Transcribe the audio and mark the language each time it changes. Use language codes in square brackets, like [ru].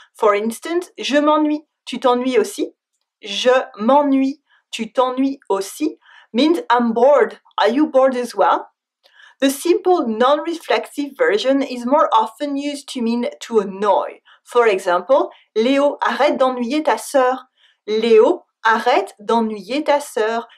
[en] For instance, [fr] je m'ennuie, tu t'ennuies aussi? Je m'ennuie, tu t'ennuies aussi? [en] Means I'm bored. Are you bored as well? The simple non-reflexive version is more often used to mean to annoy. For example, [fr] Léo, arrête d'ennuyer ta sœur. Léo, arrête d'ennuyer ta sœur.